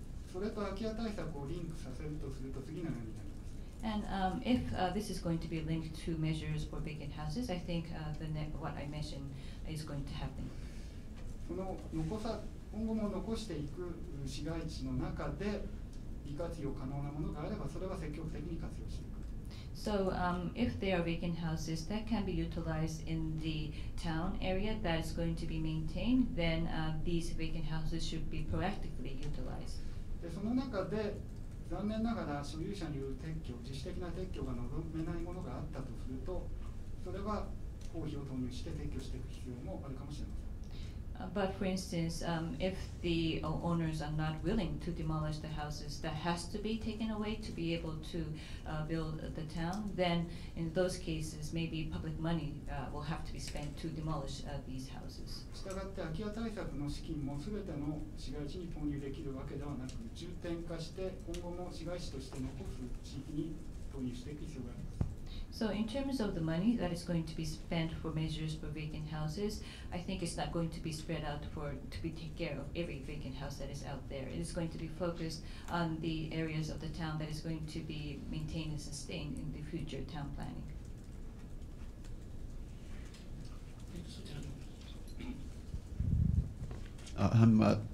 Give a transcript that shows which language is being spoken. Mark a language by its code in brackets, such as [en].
[ja] それと空き家対策をリンクさせるとすると次のようになります。 [en] And if this is going to be linked to measures for vacant houses, I think what I mentioned is going to happen. [ja] 今後も残していく市街地の中で利活用可能なものがあれば、それは積極的に活用していく。 [en] So if there are vacant houses that can be utilized in the town area that is going to be maintained, then these vacant houses should be proactively utilized. [ja] でその中で残念ながら所有者による撤去、自主的な撤去が望めないものがあったとすると、それは公費を投入して撤去していく必要もあるかもしれません。 [en] But for instance, if the owners are not willing to demolish the houses, that has to be taken away to be able to build the town, then in those cases, maybe public money will have to be spent to demolish these houses. [ja] したがって空き家対策の資金もすべての市街地に投入できるわけではなく、重点化して今後も市街地として残す地域に投入していく必要があります。 [en] So in terms of the money that is going to be spent for measures for vacant houses, I think it's not going to be spread out to take care of every vacant house that is out there. It is going to be focused on the areas of the town that is going to be maintained and sustained in the future town planning.